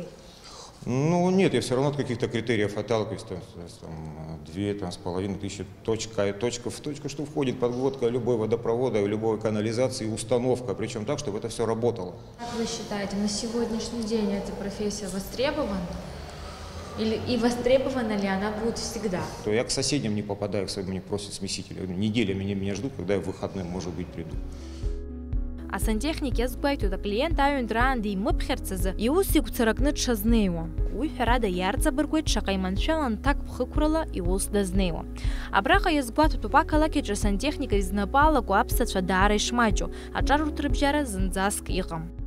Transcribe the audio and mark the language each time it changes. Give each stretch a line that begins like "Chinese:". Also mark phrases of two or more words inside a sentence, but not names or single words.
Russian: Ну нет, я все равно от каких-то критериев отталкиваюсь, там 2500 точка в точку, что входит подводка любой водопровода, любой канализации, установка, причем так, чтобы это все работало. Как вы считаете, на сегодняшний день эта профессия востребована? И востребована ли она будет всегда? То я к соседям не попадаю, к своим не просят смесители. Неделями меня ждут, когда я в выходные, может быть, приду.
Abkhazian: Асантехник иазгәеиҭоит аклиент аҩынтәраан имыԥхьарц азы иус игәцаракны дшазнеиуа. Уи ҳәарада иарҵабыргуеит шаҟа иманшәалан ҭак ԥхықәрала иус дазнеиуа. Абраҟа иазгәаҭатәуп ақалақь аҿы асантехника изнапы алаку аԥсацәа даара ишмаҷу, аҿарурҭа рыбжьара зынӡаск иҟам.